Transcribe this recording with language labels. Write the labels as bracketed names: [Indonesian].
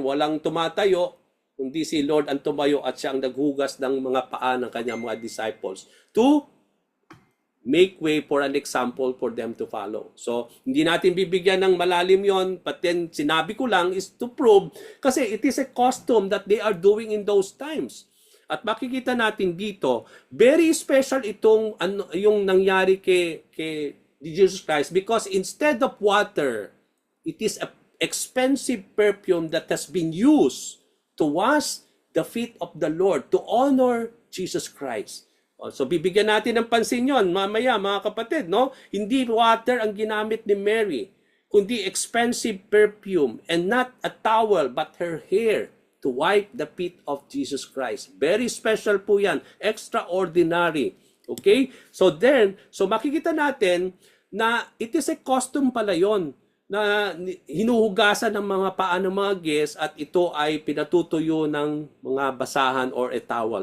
[Filipino] Walang tumatayo, kundi si Lord ang tumayo at siya ang naghugas ng mga paa ng kanyang mga disciples [English] to make way for an example for them to follow. [Filipino] So, hindi natin bibigyan ng malalim yon, but then sinabi ko lang [English] is to prove [Filipino] kasi [English] it is a custom that they are doing in those times. [Filipino] At makikita natin dito, [English] very special [Filipino] itong yung nangyari kay [English] Jesus Christ because instead of water, it is an expensive perfume that has been used to wash the feet of the Lord, to honor Jesus Christ. [Filipino] So bibigyan natin ng pansin yon mamaya mga kapatid, no? Hindi water ang ginamit ni Mary, kundi [English] expensive perfume and not a towel but her hair to wipe the feet of Jesus Christ. Very special po yan. Extraordinary. Okay? [Filipino] So makikita natin na [English] it is a custom [Filipino] pala yon na hinuhugasan ng mga paa ng mga guests at ito ay pinatutuyo ng mga basahan [English] or a towel.